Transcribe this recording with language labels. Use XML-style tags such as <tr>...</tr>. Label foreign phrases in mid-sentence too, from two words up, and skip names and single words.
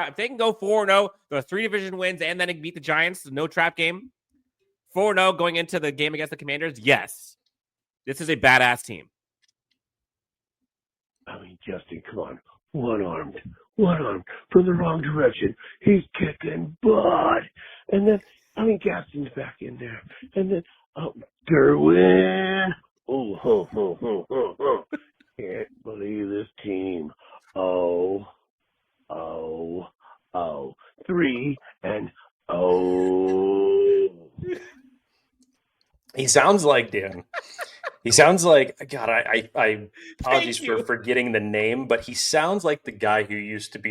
<en>If they can go 4-0, the 3 division wins, and then they can beat the Giants, no trap game, 4-0 going into the game against the Commanders, yes. This is a badass team. I mean, Justin, come on. One-armed from the wrong direction. He's kicking butt. And then, Gaston's back in there. And then, Derwin. Oh, ho, ho, ho, ho, ho. Can't believe this team. 3-0. He sounds like Dan. He sounds like, God, I apologies for forgetting the name, but he sounds like the guy who used to be</en>